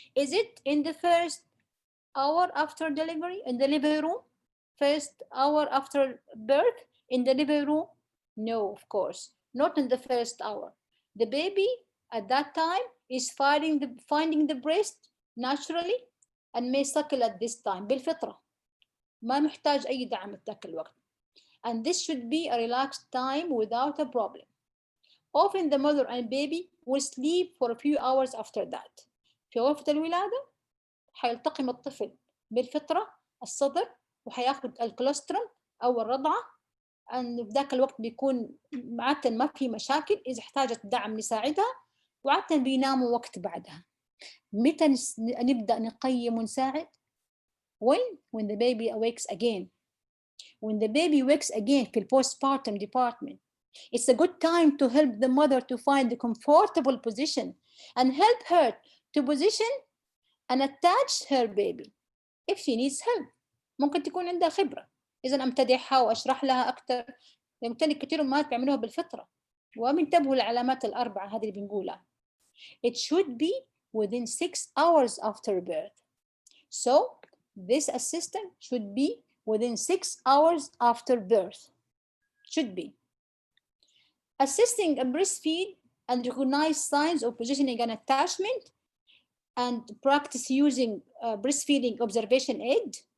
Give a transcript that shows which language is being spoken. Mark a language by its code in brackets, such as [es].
[en] Is it in the first hour after delivery, in the delivery room? First hour after birth, in the delivery room? No, of course, not in the first hour. The baby at that time is finding the breast naturally and may suckle at this time بالفطرة. [ar] ما محتاج أي دعم ذاك الوقت. [en] And this should be a relaxed time without a problem. Often the mother and baby will sleep for a few hours after that. [ar] في غرفة الولادة حيلتقم الطفل بالفطرة الصدر وحياخد الكولوسترم أو الرضعة، أن في ذاك الوقت بيكون عادة ما في مشاكل. إذا احتاجت دعم نساعدها، وعادة بيناموا وقت بعدها. متى نبدأ نقيم ونساعد؟ [en] When the baby awakes again. When the baby wakes again في postpartum department, it's a good time to help the mother to find a comfortable position and help her to position and attach her baby if she needs help. [ar] ممكن تكون عندها خبرة، إذا أمتدحها وأشرح لها أكثر. يمكن كثير ما بيعملوها بالفطرة، وبينتبهوا للعلامات الأربعة هذه اللي بنقولها. [en] It should be within 6 hours after birth. So this assistant should be within 6 hours after birth. Should be. Assisting a breastfeed and recognize signs of positioning and attachment, and practice using breastfeeding observation aid.